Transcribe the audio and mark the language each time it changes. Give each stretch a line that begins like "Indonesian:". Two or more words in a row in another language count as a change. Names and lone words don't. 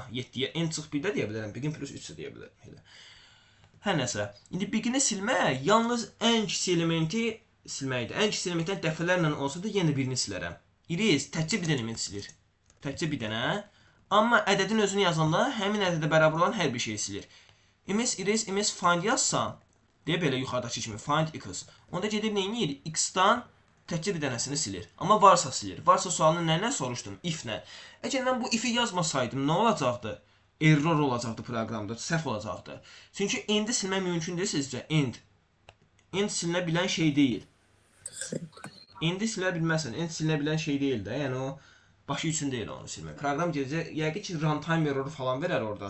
Azerbaijani: 7-yə end çıx 1 də deyə bilərəm,
English: begin plus
Azerbaijani: 3 də deyə bilərəm. Elə. Hər nəsə. İndi begini silmək yalnız ən kiçik elementi silməkdir. Ən kiçik elementdən dəfələrlə olsa da yenə birini silərəm. İris təkcə bir element silir. Təkcə bir dənə. Amma ədədin özünü yazanda həmin ədədə bərabər olan hər bir şeyi silir. ms iris ms find yazsam, deyə belə yuxarıdakı kimi
English: find x.
Azerbaijani: Onda gedib nə edir? X-dan təkcə bir dənəsini silir. Amma varsa silir. Varsa sualını nə soruşdum? If-nə. Əgər mən bu if-i yazmasaydım nə olacaqdı? Error olacaqdı proqramda, səhv olacaqdı. Çünki endi silmək mümkün deyil sizcə. End silinə bilən şey deyil. Endi silə bilməsən, end silinə bilən şey deyil də. Yəni o başı üçün deyil onu silmək. Proqram gedəcək, yəqin ki
English: runtime erroru
Azerbaijani: falan verər orada.